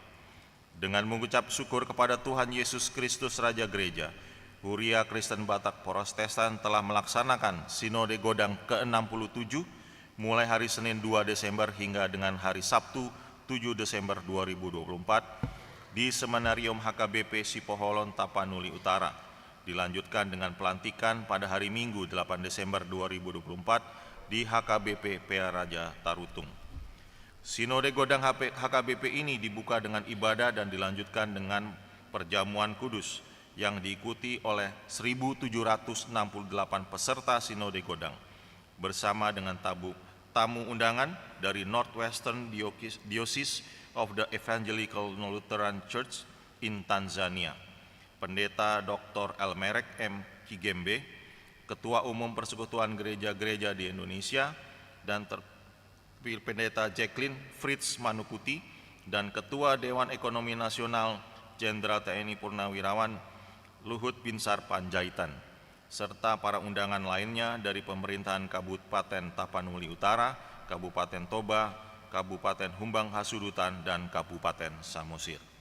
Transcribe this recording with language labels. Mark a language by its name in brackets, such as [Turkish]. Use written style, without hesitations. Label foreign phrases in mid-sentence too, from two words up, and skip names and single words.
[Indonesian] Dengan mengucap syukur kepada Tuhan Yesus Kristus Raja Gereja, Huria Kristen Batak Protestan telah melaksanakan Sinode Godang ke-67 mulai hari Senin 2 Desember hingga dengan hari Sabtu 7 Desember 2024 di Seminarium HKBP Sipoholon Tapanuli Utara. Dilanjutkan dengan pelantikan pada hari Minggu 8 Desember 2024 di HKBP PA Raja Tarutung. Sinode Godang HKBP ini dibuka dengan ibadah dan dilanjutkan dengan perjamuan kudus yang diikuti oleh 1.768 peserta Sinode Godang bersama dengan tamu undangan dari Northwestern Diocese of the Evangelical Lutheran Church in Tanzania, Pendeta Dr. Elmerek M. Kigembe, Ketua Umum Persekutuan Gereja-Gereja di Indonesia, dan Pendeta Jacqueline Fritz Manuputi, dan Ketua Dewan Ekonomi Nasional Jenderal TNI Purnawirawan Luhut Binsar Panjaitan, serta para undangan lainnya dari pemerintahan Kabupaten Tapanuli Utara, Kabupaten Toba, Kabupaten Humbang Hasudutan, dan Kabupaten Samosir.